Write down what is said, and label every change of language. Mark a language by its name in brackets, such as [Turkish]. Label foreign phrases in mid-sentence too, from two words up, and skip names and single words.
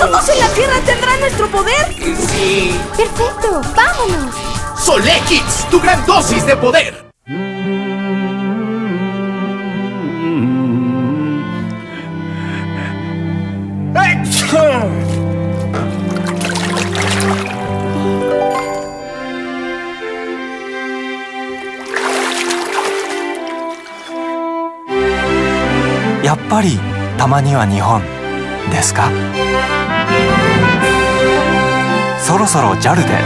[Spanish] ¿Todos en la Tierra tendrán nuestro poder? Sí. Perfecto, vámonos. Solekits, tu gran dosis de poder. ¡Achoo! [Japanese] やっぱりたまには日本ですか？そろそろ JAL で